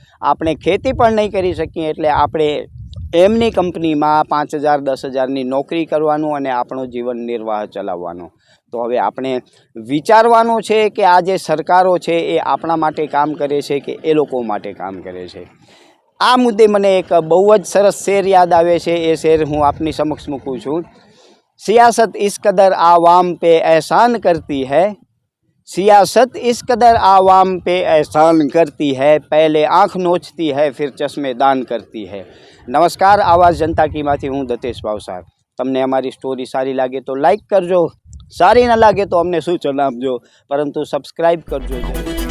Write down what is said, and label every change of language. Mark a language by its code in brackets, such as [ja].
[gu] આપણે ખેતી પણ નહીં કરી શકીએ, એટલે આપણે એમની કંપનીમાં 5,000 10,000ની નોકરી કરવાનું અને આપણો જીવન નિર્વાહ ચલાવવાનો. તો હવે આપણે વિચારવાનું છે કે આ જે સરકારો છે એ આપણા માટે કામ કરે છે કે એ લોકો માટે કામ કરે છે. આ મુદ્દે મને એક બહુ જ સરસ શેર યાદ આવે છે. એ શેર હું આપની સમક્ષ મૂકું છું. [hi] सियासत इस कदर आवाम पे एहसान करती है, सियासत इस कदर आवाम पे एहसान करती है, पहले आँख नोचती है फिर चश्मे दान करती है. नमस्कार, आवाज़ जनता की माथी हूँ दतेश भावसार. [gu] તમને અમારી સ્ટોરી સારી લાગે તો લાઈક કરજો, સારી ન લાગે તો અમને સૂચન આપજો, પરંતુ સબસ્ક્રાઈબ કરજો.